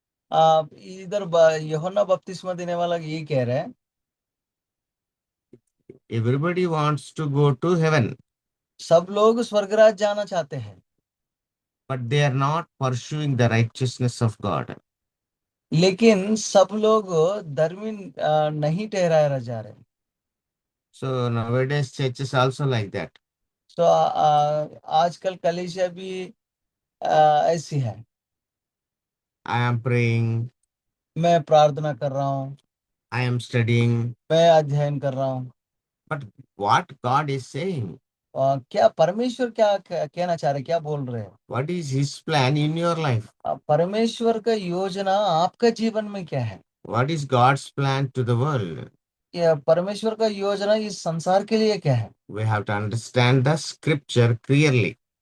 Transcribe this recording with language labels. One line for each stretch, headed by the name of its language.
Hindi: इधर यूहन्ना बपतिस्मा देने वाला ये कह रहे हैं
English: everybody wants to go to heaven,
Hindi: सब लोग स्वर्गराज जाना चाहते हैं,
English: but they are not pursuing the righteousness of God.
Hindi: लेकिन सब लोग धर्मी नहीं ठहराए जा रहे।
English: So nowadays church is also like that.
Hindi: तो आजकल कलीसिया भी ऐसी है।
English: I am praying,
Hindi: मैं प्रार्थना कर रहा हूँ,
English: I am studying,
Hindi: मैं अध्ययन कर रहा हूँ,
English: but what God is saying?
Hindi: क्या परमेश्वर क्या कहना चाह रहे, क्या बोल रहे हैं?
English: What is His plan in your life?
Hindi: परमेश्वर का योजना आपका जीवन में क्या है?
English: What is God's plan to the world?
Hindi: ये परमेश्वर का योजना इस संसार के लिए क्या है?
English: We have to understand the scripture clearly.